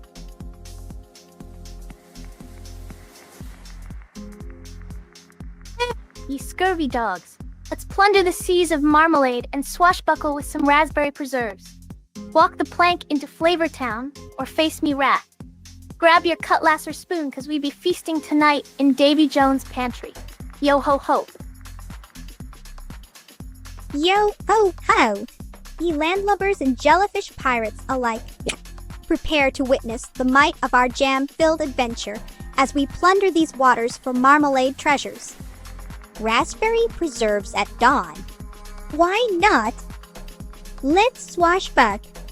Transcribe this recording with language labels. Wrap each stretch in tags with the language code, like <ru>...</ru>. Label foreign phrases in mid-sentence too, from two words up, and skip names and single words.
<en>Ye scurvy dogs. Let's plunder the seas of marmalade and swashbuckle with some raspberry preserves. Walk the plank into Flavor Town, or face me rat. Grab your cutlass or spoon, 'cause we be feasting tonight in Davy Jones' pantry. Yo ho ho. Yo ho ho, ye landlubbers and jellyfish pirates alike. Prepare to witness the might of our jam-filled adventure as we plunder these waters for marmalade treasures. Raspberry preserves at dawn. Why not? Let's swashbuck.</en>